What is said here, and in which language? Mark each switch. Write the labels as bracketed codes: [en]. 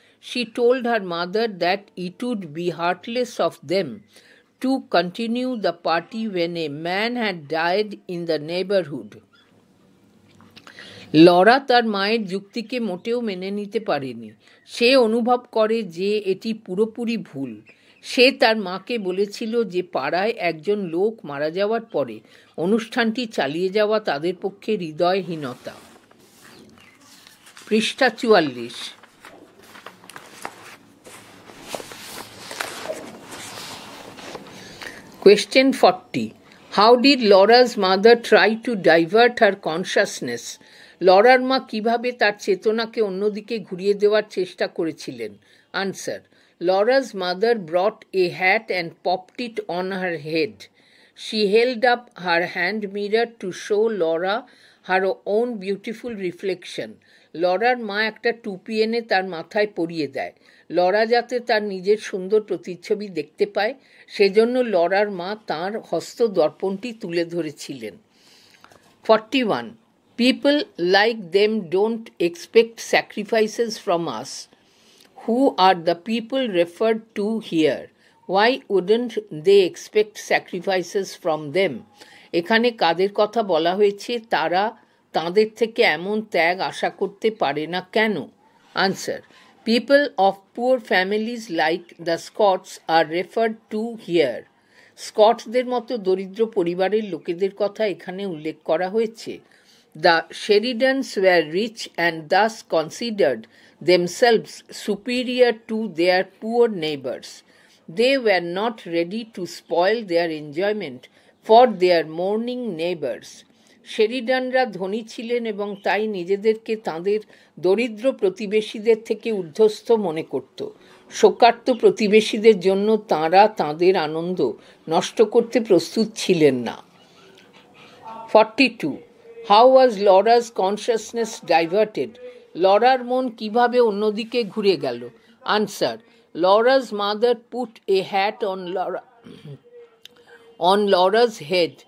[en] She told her mother that it would be heartless of them to continue the party when a man had died in the neighborhood. [bn] Laura তার মায়ের যুক্তিকে মোটেও মেনে নিতে পারেনি। সে অনুভব করে যে এটি পুরোপুরি ভুল। সে তার মাকে বলেছিল যে পাড়ায় একজন লোক মারা যাওয়ার পরে অনুষ্ঠানটি চালিয়ে যাওয়া তাদের পক্ষে হৃদয়হীনতা। পৃষ্ঠা 44। [en] Question 40. How did Laura's mother try to divert her consciousness? [bn] Lawler মা কিভাবে তার চেতনাকে অন্যদিকে ঘুরিয়ে দেওয়ার চেষ্টা করেছিলেন? [en] Answer. Laura's mother brought a hat and popped it on her head. She held up her hand mirror to show Laura her own beautiful reflection. [bn] Lawler মা একটা টুপি এনে তার মাথায় পরিয়ে দেয়। লরা যাতে তার নিজের সুন্দর প্রতিচ্ছবি দেখতে পায় সেজন্য লরার মা তাঁর হস্ত দর্পণটি তুলে ধরেছিলেন। [en] 41. People like them don't expect sacrifices from us. Who are the people referred to here? Why wouldn't they expect sacrifices from them? [bn] এখানে কাদের কথা বলা হয়েছে? তারা তাদের থেকে এমন ত্যাগ আশা করতে পারে না কেন? [en] Answer. People of poor families like the Scots are referred to here. [bn] স্কটসদের মতো দরিদ্র পরিবারের লোকেদের কথা এখানে উল্লেখ করা হয়েছে। [en] The Sheridans were rich and thus considered themselves superior to their poor neighbors. They were not ready to spoil their enjoyment for their mourning neighbors. [bn] শেরিডানরা ধনী ছিলেন এবং তাই নিজেদেরকে তাঁদের দরিদ্র প্রতিবেশীদের থেকে ঊর্ধ্বস্থ মনে করত। শোকার্ত প্রতিবেশীদের জন্য তাঁরা তাঁদের আনন্দ নষ্ট করতে প্রস্তুত ছিলেন না। [en] 42. How was Laura's consciousness diverted? [bn] Lawler মন কিভাবে অন্যদিকে ঘুরে গেল? [en] Answer. Laura's mother put a hat on Laura's head.